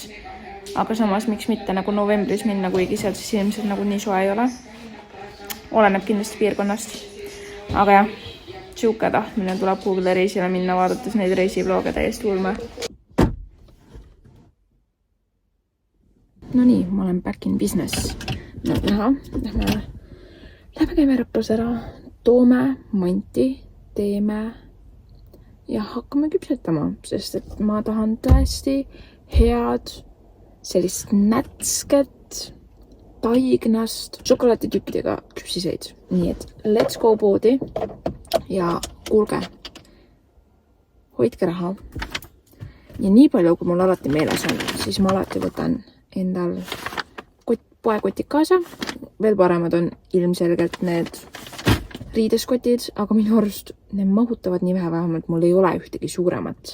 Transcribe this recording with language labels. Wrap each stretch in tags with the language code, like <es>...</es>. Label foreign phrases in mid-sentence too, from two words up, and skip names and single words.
<et>Aga samas miks mitte nagu novembris minna, kuigi seal siis ilmselt nagu nii soe ei ole. Oleneb kindlasti piirkonnast. Aga jah, siuke tahtmine tuleb kuhugile reisile minna, vaadates neid reisivlooge täiesti ulme. No nii, ma olen</et> <en>back in business.</en> <et>No näha, lähme käime Raplas ära, toome manti, teeme ja hakkame küpsetama, sest et ma tahan tõesti head sellist nätsket taignast šokolaatitükkidega küpsiseid. Nii et</et> <en>let's go</en> <et>poodi ja kuulge, hoidke raha. Ja nii palju, kui mul alati meeles on, siis ma alati võtan endal poekotid kaasa. Veel paremad on ilmselgelt need riideskotid, aga minu arust need mahutavad nii vähemalt mul ei ole ühtegi suuremat.</et>